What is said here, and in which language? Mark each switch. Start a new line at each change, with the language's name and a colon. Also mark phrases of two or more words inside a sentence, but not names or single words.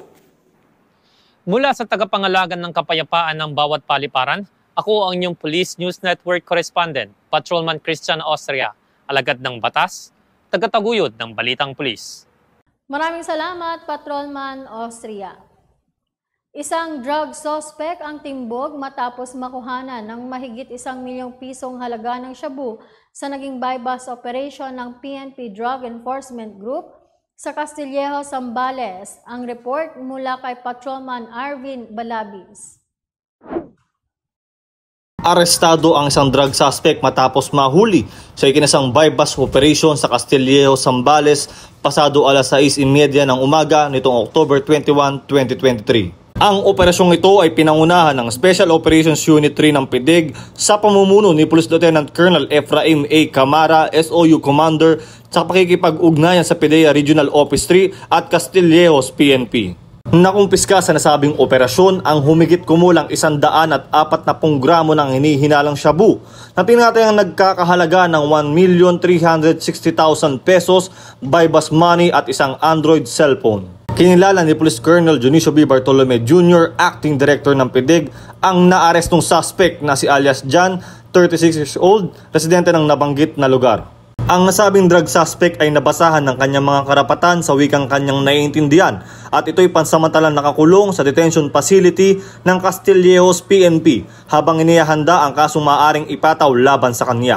Filipino: Mula sa tagapangalagan ng kapayapaan ng bawat paliparan, ako ang inyong Police News Network Correspondent, Patrolman Christian Austria, alagad ng batas, tagataguyod ng Balitang Pulis. Maraming salamat, Patrolman Austria. Isang drug suspect ang timbog matapos makuhanan ng mahigit 1 milyong pisong halaga ng shabu sa naging
English: buy-bust operation
Filipino: ng PNP Drug Enforcement Group sa Castillejo, Zambales. Ang report mula kay Patrolman Arvin Balabis. Arestado ang isang drug suspect matapos mahuli sa ikinasang
English: buy-bust operation
Filipino: sa Castillejo, Zambales pasado alas 6:30 ng umaga nitong October 21, 2023. Ang operasyong ito ay pinangunahan ng Special Operations Unit 3 ng PIDEG sa pamumuno ni
English: Police Lieutenant Colonel
Filipino: Efraim A. Camara, SOU Commander, sa pakikipag-ugnayan sa PIDEA Regional Office 3 at Castillejos PNP. Nakumpiska sa nasabing operasyon ang humigit kumulang 140 gramo ng hinihinalang shabu na tinatayang nagkakahalaga ng 1,360,000 pesos,
English: buy-bust money
Filipino: at isang Android cellphone. Kinilala ni
English: Police Colonel
Filipino: Dionisio B. Bartolome Jr.,
English: Acting Director
Filipino: ng PIDEG, ang naarestong suspect na si alias John,
English: 36 years old,
Filipino: residente ng nabanggit na lugar. Ang nasabing drug suspect ay nabasahan ng kanyang mga karapatan sa wikang kanyang naiintindihan at ito'y pansamantalang nakakulong sa
English: detention facility
Filipino: ng Castillejos PNP habang inihahanda ang kasong maaaring ipataw laban sa kanya.